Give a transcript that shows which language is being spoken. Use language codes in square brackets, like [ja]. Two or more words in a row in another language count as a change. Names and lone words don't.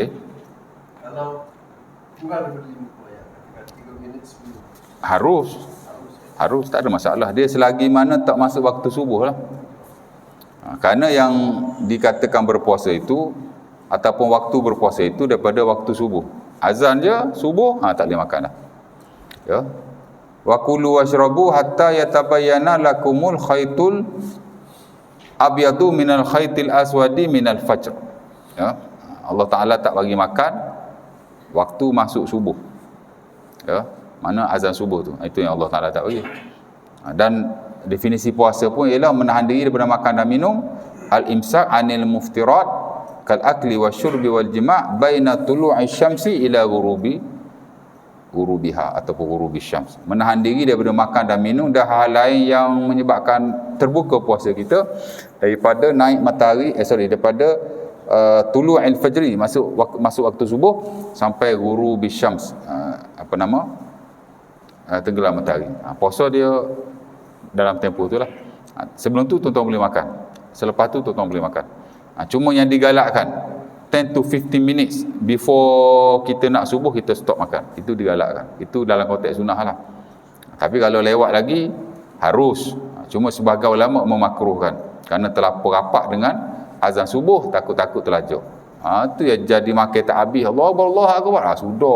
[ms] Kalau kurang daripada 50 ayat, ketika 3 minit sebelum. Harus, tak ada masalah. Dia selagi mana tak masuk waktu subuh lah. Kerana yang dikatakan berpuasa itu ataupun waktu berpuasa itu daripada waktu subuh. Azan je subuh, tak boleh makan dah. Ya. [ar] وكلوا واشربوا حتى يتبين لكم الخيط الأبيض من الخيط الأسود من الفجر. [ms] Ya. Allah Ta'ala tak bagi makan waktu masuk subuh. Ya. Mana azan subuh tu, itu yang Allah Ta'ala tak bagi. Dan definisi puasa pun ialah menahan diri daripada makan dan minum, [ar] الإمساك عن المفطرات كالأكل والشرب والجماع بين طلوع الشمس إلى غروبها ataupun غروب الشمس. [ms] Menahan diri daripada makan dan minum dan hal lain yang menyebabkan terbuka puasa kita daripada naik matahari daripada [ar] طلوع الفجر, [ms] masuk waktu subuh sampai [ar] غروب الشمس, [ms] tenggelam matahari. Puasa dia dalam tempoh tu lah. Sebelum tu tuan-tuan boleh makan, selepas tu tuan-tuan boleh makan. Cuma yang digalakkan [en] 10 to 15 minutes before [ms] kita nak subuh, kita stop makan. Itu digalakkan. Itu dalam konteks sunnah lah. Tapi kalau lewat lagi, harus. Cuma sebagai ulama memakruhkan, kerana terlampau rapat dengan azan subuh, takut-takut terlajak. Itu yang jadi makan tak habis. [ar] الله أكبر. Sudah.